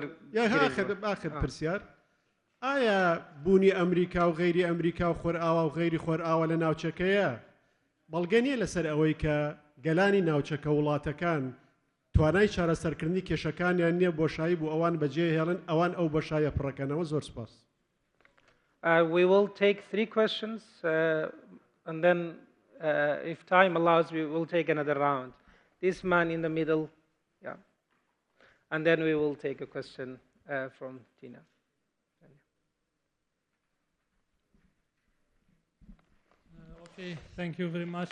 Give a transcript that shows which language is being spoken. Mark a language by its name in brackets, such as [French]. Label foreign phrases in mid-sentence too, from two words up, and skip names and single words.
[Central Kurdish] ئاخر پرسیار ئایا بوونی ئەمریکا و غەیری ئەمریکا و خۆرئاوا و غەیری خۆرئاوا لە ناوچەکەیە بەڵگە نیە لەسەر ئەوەی کە گەلانی ناوچەکە وڵاتەکان توانای چارەسەرکردنی کێشەکانیان نییە بۆشایی بۆ ئەوان بەجێهێڵن ئەوان ئەو بەشایە پڕەکەنەوە زۆر سپاس. [English] We will take 3 questions and then if time allows we will take another round. This man in the middle, yeah. And then we will take a question from Tina. Okay, thank you very much.